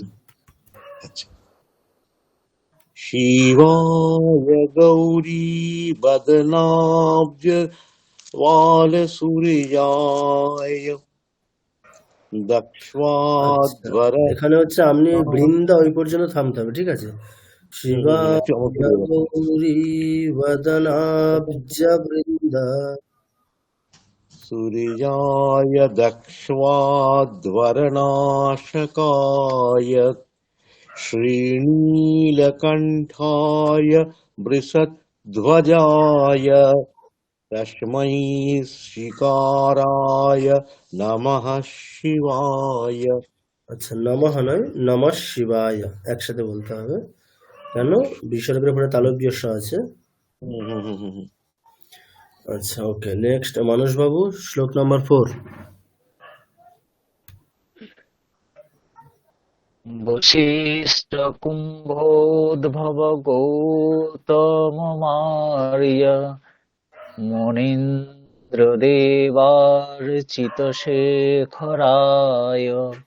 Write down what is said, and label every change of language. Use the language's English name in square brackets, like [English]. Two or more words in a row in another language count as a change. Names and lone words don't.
[Sanskrit] আচ্ছা। শিবায় গৌরী বদনাব্জ বালসূর্যায় [Bangla] আচ্ছা, [Sanskrit] দক্ষ্বাধ্বর। [Bangla] এখানে হচ্ছে আপনি বৃন্দা ওই পর্যন্ত থামতে হবে, ঠিক আছে? [Sanskrit] শিবায় গৌরী বদনাব্জ বৃন্দা सूर्याय दक्ष्वाध्वरनाशकाय श्रीनीलकण्ठाय वृषध्वजाय तस्मै शिकाराय नमः शिवाय। [Bangla] আচ্ছা, নমঃ নয়, নমঃ শিবায় একসাথে বলতে হবে, কেন বিসর্গের পরে তালব্য স আছে। আচ্ছা, [English] okay, next [Bangla] মানস বাবু, শ্লোক নাম্বার 4। [Sanskrit] বশিষ্ঠ কুম্ভোদ্ভব গৌতমার্য মুনীন্দ্র দেবার্চিত শেখরায়